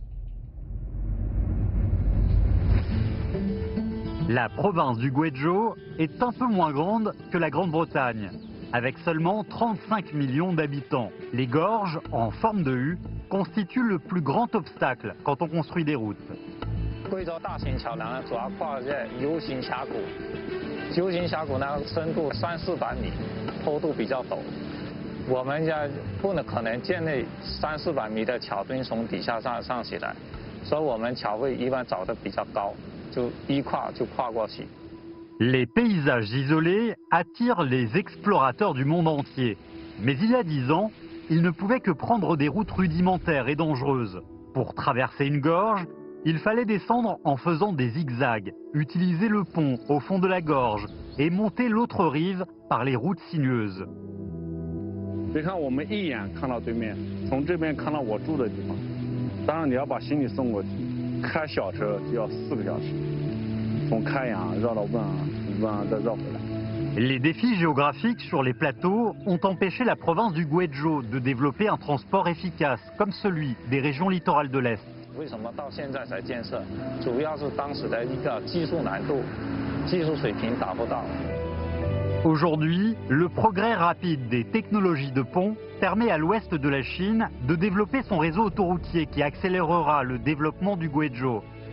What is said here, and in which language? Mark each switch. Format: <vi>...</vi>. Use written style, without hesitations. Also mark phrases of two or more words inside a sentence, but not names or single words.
<fr>La province du Guizhou est un peu moins grande que la Grande-Bretagne, avec seulement 35 millions d'habitants. Les gorges, en forme de U, constituent le plus grand obstacle quand on construit des routes.</fr> <zh>贵州大型桥梁呢，主要跨在 U 型峡谷。U 型峡谷呢，深度300-400米，坡度比较陡。我们家不可能建立300-400米的桥墩从底下上起来，所以我们桥会一般找得比较高，就一跨就跨过去。</zh> <fr>Les paysages isolés attirent les explorateurs du monde entier. Mais il y a 10 ans, ils ne pouvaient que prendre des routes rudimentaires et dangereuses. Pour traverser une gorge, il fallait descendre en faisant des zigzags, utiliser le pont au fond de la gorge et monter l'autre rive par les routes sinueuses.</fr> <zh>别看我们一眼看到对面，从这边看到我住的地方。当然你要把行李送过去，开小车就要4个小时，从开阳绕到汶安再绕回来。</zh> <fr>Les défis géographiques sur les plateaux ont empêché la province du Guizhou de développer un transport efficace comme celui des régions littorales de l'Est.</fr> <zh>为什么到现在才建设？主要是当时的一个技术难度、技术水平达不到。</zh> <fr>Aujourd'hui, le progrès rapide des technologies de pont permet à l'ouest de la Chine de développer son réseau autoroutier qui accélérera le développement du Guizhou.</fr>